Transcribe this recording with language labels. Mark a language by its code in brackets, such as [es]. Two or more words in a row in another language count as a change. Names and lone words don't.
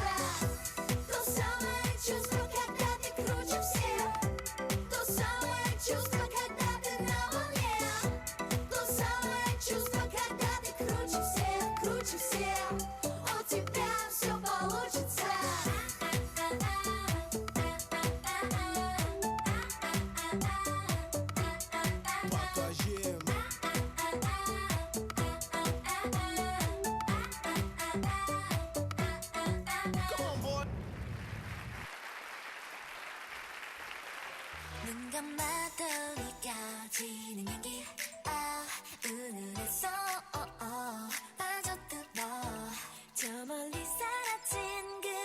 [ru] То самое чувство, когда ты круче всех, то самое чувство, когда ты на волне, то самое чувство, когда ты круче всех, у тебя все получится. Покажи им. [ko] 눈 감아도 느껴지는 향기 은은해서 빠져들어 저 멀리 사라진 그